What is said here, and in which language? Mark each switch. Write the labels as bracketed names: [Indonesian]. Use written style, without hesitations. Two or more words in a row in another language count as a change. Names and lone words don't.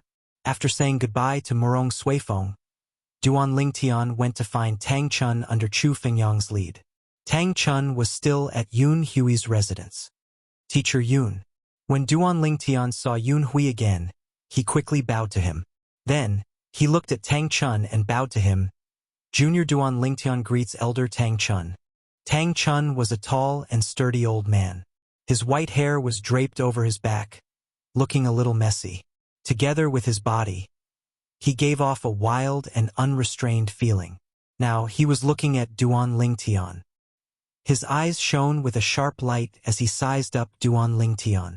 [English] After saying goodbye to Murong Suifeng, Duan Ling Tian went to find Tang Chun under Chu Fingyang's lead. Tang Chun was still at Yun Hui's residence. Teacher Yun. When Duan Ling Tian saw Yun Hui again, he quickly bowed to him. Then, he looked at Tang Chun and bowed to him. Junior Duan Ling Tian greets Elder Tang Chun. Tang Chun was a tall and sturdy old man. His white hair was draped over his back, looking a little messy. Together with his body, he gave off a wild and unrestrained feeling. Now he was looking at Duan Ling Tian. His eyes shone with a sharp light as he sized up Duan Ling Tian.